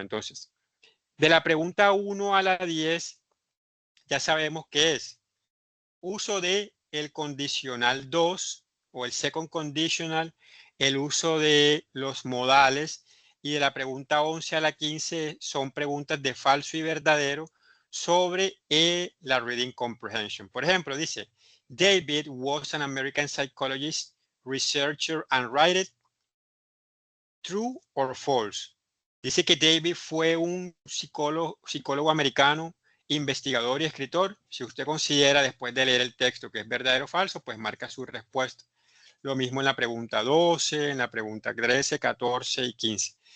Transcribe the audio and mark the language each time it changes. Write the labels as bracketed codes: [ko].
[es] Entonces, de la pregunta 1 a la 10, ya sabemos qué es. Uso de el condicional 2 o el second conditional, el uso de los modales, y de la pregunta 11 a la 15 son preguntas de falso y verdadero sobre la reading comprehension. Por ejemplo, dice, [en] David was an American psychologist, researcher and writer. True or false. [es] Dice que David fue un psicólogo americano, investigador y escritor. Si usted considera después de leer el texto que es verdadero o falso, pues marca su respuesta. Lo mismo en la pregunta 12, en la pregunta 13, 14 y 15.